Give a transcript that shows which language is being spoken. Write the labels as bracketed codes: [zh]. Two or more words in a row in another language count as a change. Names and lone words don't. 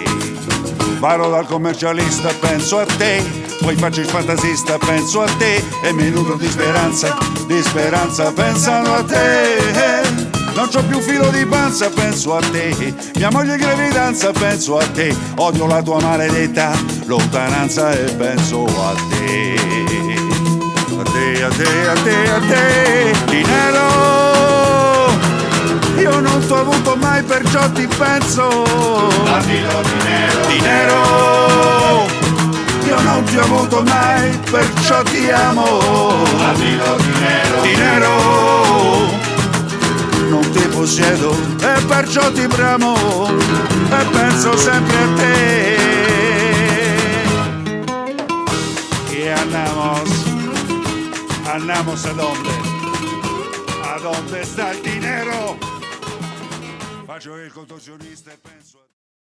[it] Vado dal commercialista, penso a te, poi faccio il fantasista, penso a te, e mi nutro di speranza pensando a te. Non c'ho più filo di panza, penso a te, mia moglie in gravidanza, penso a te, odio la tua maledetta lontananza e penso a te. A te, a te, a te, a te, dinero, io non t'ho avuto mai perciò ti penso. [es] Damilo dinero, dinero, [it] io non ti ho avuto mai perciò ti amo. [es] Damilo dinero, dinero, [it] non ti possiedo e perciò ti bramo e penso sempre a te. [es] Y andamos a dónde está el dinero. [it] Faccio il contorsionista e penso a te.